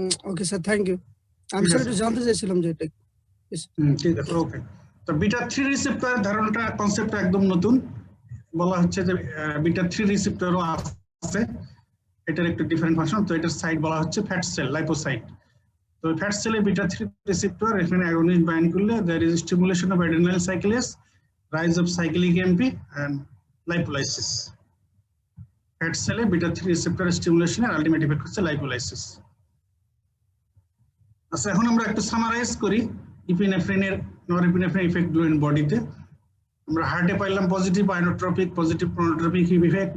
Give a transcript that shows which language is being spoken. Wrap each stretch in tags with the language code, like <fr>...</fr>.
<bn>Okay sir, thank you. আমি sir একটু জানতে চাইছিলাম যে এটা ঠিক আছে, ওকে। তো বিটা 3 রিসেপ্টর ধারণাটা, কনসেপ্টটা একদম নতুন। বলা হচ্ছে যে বিটা 3 রিসেপ্টরও আছে, এটার একটু ডিফারেন্ট ফাংশন। তো এটার সাইট বলা হচ্ছে ফ্যাট সেল, লাইপোসাইট। তো ফ্যাট সেলে বিটা 3 রিসেপ্টর এখানে অ্যাগনিস্ট বাইন্ড করলে</bn> <en>there is stimulation of adrenal cyclase, rise of cyclic AMP and lipolysis.</en> <bn>Fat সেলে বিটা 3 রিসেপ্টর স্টিমুলেশনের আলটিমেট ইফেক্ট হচ্ছে লাইপোলাইসিস। আচ্ছা, এখন আমরা একটু সামারাইজ করি ইপিনেফ্রিনের নরএপিনেফ্রিন ইফেক্ট গুলো ইন বডিতে। আমরা হার্টে পাইলাম পজিটিভ আইনোট্রপিক, পজিটিভ প্রোনোট্রপিক ইফেক্ট।</bn>